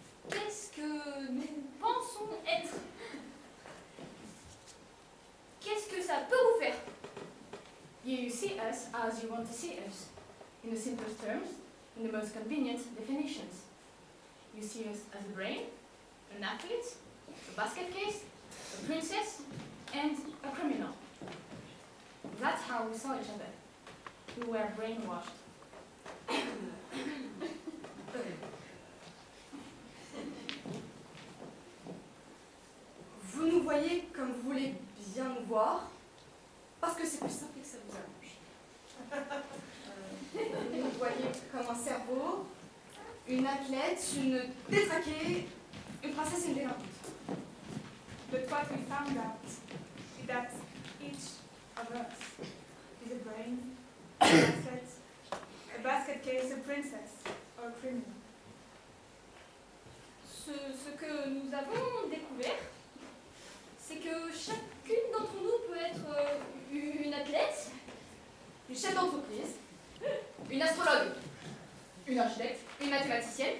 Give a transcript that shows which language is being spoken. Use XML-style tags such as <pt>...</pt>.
<fr>Qu'est-ce que nous pensons être? Qu'est-ce que ça peut vous faire?</fr> <en>You see us as you want to see us, in the simplest terms, in the most convenient definitions. You see us as a brain, an athlete, a basket case, a princess, and a criminal. That's how we saw each other. We were brainwashed.</en> <fr>Vous nous voyez comme vous voulez bien nous voir, parce que c'est plus simple et que ça vous arrange. Vous nous voyez comme un cerveau, une athlète, une détraquée, une princesse et une délinquante.</fr> <en>But what we found out is that each of us is a brain, an asset, a basket case, a princess, or a criminal.</en> <fr>Ce que nous avons découvert, c'est que chacune d'entre nous peut être une athlète, Une chef d'entreprise, une astrologue, une architecte, une mathématicienne,</fr>